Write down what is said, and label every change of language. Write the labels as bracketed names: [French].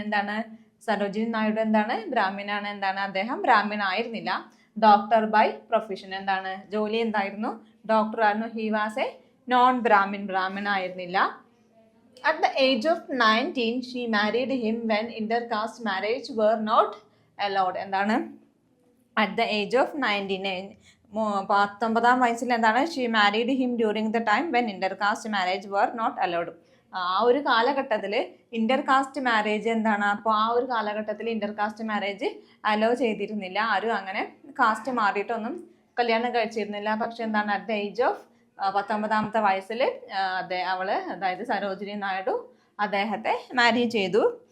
[Malayalam] എന്താണ് സരോജിനി നായിഡു എന്താണ് ബ്രാഹ്മിനാണ്. എന്താണ് അദ്ദേഹം ബ്രാഹ്മിൻ ആയിരുന്നില്ല. [English] doctor by profession, [Malayalam] എന്താണ് ജോലി എന്തായിരുന്നു? ഡോക്ടർ ആയിരുന്നു. [English] he was a non Brahmin [Malayalam] ആയിരുന്നില്ല. [English] At the age of 19, she married him when intercaste marriage were not allowed. [Malayalam] എന്താണ് [English] at the age of 19, [Malayalam] 19 വയസ്സിൽ എന്താണ് [English] she married him during the time when intercaste marriage were not allowed. [Malayalam] ആ ഒരു കാലഘട്ടത്തിൽ intercaste marriage എന്താണ്, അപ്പോൾ ആ ഒരു കാലഘട്ടത്തിൽ ഇന്റർകാസ്റ്റ് മാരേജ് അലോ ചെയ്തിരുന്നില്ല. ആരും അങ്ങനെ കാസ്റ്റ് മാറിയിട്ടൊന്നും കല്യാണം കഴിച്ചിരുന്നില്ല. പക്ഷെ എന്താണ് [English] at the age of [Malayalam] 19ാമത്തെ വയസ്സിൽ അവള് അതായത് സരോജിനി നായിഡു അദ്ദേഹത്തെ മാരി ചെയ്തു.